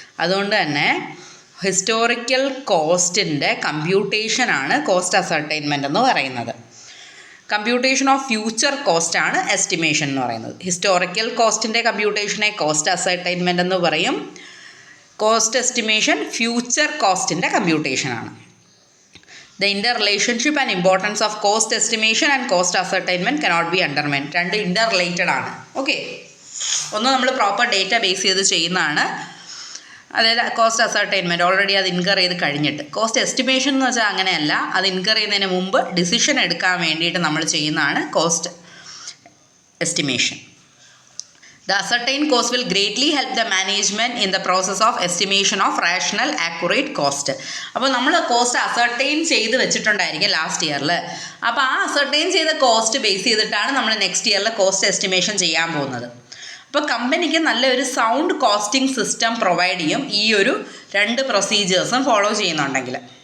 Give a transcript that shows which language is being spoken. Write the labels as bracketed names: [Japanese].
[Malayalam] അതുകൊണ്ട് തന്നെ historical കോസ്റ്റിൻ്റെ കമ്പ്യൂട്ടേഷനാണ് cost ascertainment എന്ന് പറയുന്നത്. കമ്പ്യൂട്ടേഷൻ ഓഫ് ഫ്യൂച്ചർ കോസ്റ്റാണ് എസ്റ്റിമേഷൻ എന്ന് പറയുന്നത്. ഹിസ്റ്റോറിക്കൽ കോസ്റ്റിൻ്റെ കമ്പ്യൂട്ടേഷനെ കോസ്റ്റ് അസർട്ടൈൻമെൻറ്റ് എന്ന് പറയും. Cost estimation future കോസ്റ്റിൻ്റെ കമ്പ്യൂട്ടേഷനാണ്. [English] The interrelationship and importance of cost estimation and cost ascertainment cannot be undermined. [Malayalam] രണ്ട് ഇൻ്റർ റിലേറ്റഡ് ആണ്. ഓക്കെ, ഒന്ന് നമ്മൾ പ്രോപ്പർ ഡേറ്റ ബേസ് ചെയ്ത് ചെയ്യുന്നതാണ്, അതായത് കോസ്റ്റ് അസർട്ടൈൻമെൻറ്റ് ഓൾറെഡി അത് ഇൻകർ ചെയ്ത് കഴിഞ്ഞിട്ട്. കോസ്റ്റ് എസ്റ്റിമേഷൻ എന്ന് വെച്ചാൽ അങ്ങനെയല്ല, അത് ഇൻകർ ചെയ്യുന്നതിന് മുമ്പ് ഡിസിഷൻ എടുക്കാൻ വേണ്ടിയിട്ട് നമ്മൾ ചെയ്യുന്നതാണ് cost estimation. [English] The ascertained cost will greatly help the management in the process of estimation of rational, accurate cost. [Malayalam] അപ്പോൾ നമ്മൾ കോസ്റ്റ് അസർട്ടൈൻ ചെയ്ത് വെച്ചിട്ടുണ്ടായിരിക്കും ലാസ്റ്റ് ഇയറിൽ. അപ്പോൾ ആ അസർട്ടൈൻ ചെയ്ത കോസ്റ്റ് ബേസ് ചെയ്തിട്ടാണ് നമ്മൾ നെക്സ്റ്റ് ഇയറിൽ കോസ്റ്റ് എസ്റ്റിമേഷൻ ചെയ്യാൻ പോകുന്നത്. അപ്പോൾ കമ്പനിക്ക് നല്ലൊരു സൗണ്ട് കോസ്റ്റിംഗ് സിസ്റ്റം പ്രൊവൈഡ് ചെയ്യും ഈ ഒരു രണ്ട് പ്രൊസീജിയേഴ്സും ഫോളോ ചെയ്യുന്നുണ്ടെങ്കിൽ.